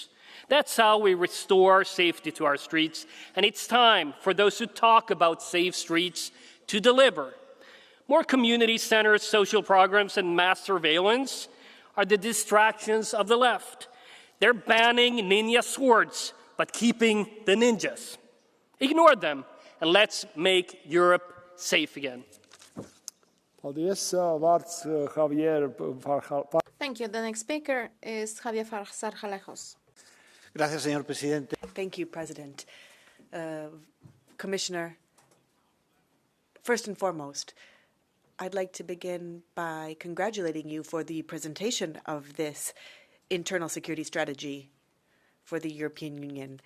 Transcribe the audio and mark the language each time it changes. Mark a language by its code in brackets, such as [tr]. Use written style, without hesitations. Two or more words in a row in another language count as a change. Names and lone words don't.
[en] That's how we restore safety to our streets, and it's time for those who talk about safe streets to deliver. More community centers, social programs, and mass surveillance are the distractions of the left. They're banning ninja swords, but keeping the ninjas. Ignore them, and let's make Europe safe again. [lv] Paldies. Vārds Javier. [en] Thank you. The next speaker is Javier Sarjalejos. [es] Gracias, señor presidente. [en] Thank you, President. Commissioner, first and foremost, I'd like to begin by congratulating you for the presentation of this internal security strategy for the European Union.